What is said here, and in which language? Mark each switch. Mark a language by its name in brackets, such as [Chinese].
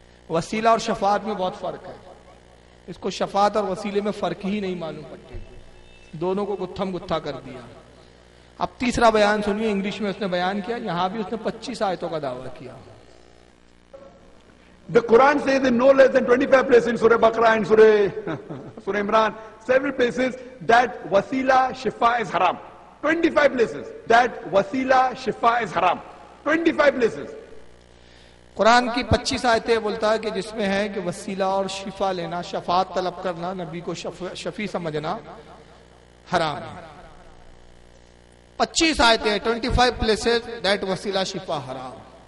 [Urdu] وسیلہ اور شفاعت میں بہت فرق ہے. اس کو شفاعت اور وسیلے میں فرق ہی نہیں معلوم پڑتی, دونوں کو گتھم گتھا کر دیا. اب تیسرا بیان سنیے, انگلش میں اس نے بیان کیا. یہاں بھی اس نے 25 آیتوں کا دعویٰ کیا. [English] The Quran says in no less than 25 places in Surah Baqarah and Surah Imran, several places that wasila shifa is haram. 25 places that wasila shifa is haram. 25 places. [Urdu] قرآن کی 25 آیتیں بولتا ہے کہ جس میں ہے کہ وسیلہ اور شفا لینا, شفاعت طلب کرنا, نبی کو شفیع سمجھنا حرام ہے. 25 آیتیں, [English] 25 places that [Urdu] وسیلہ شفا حرام.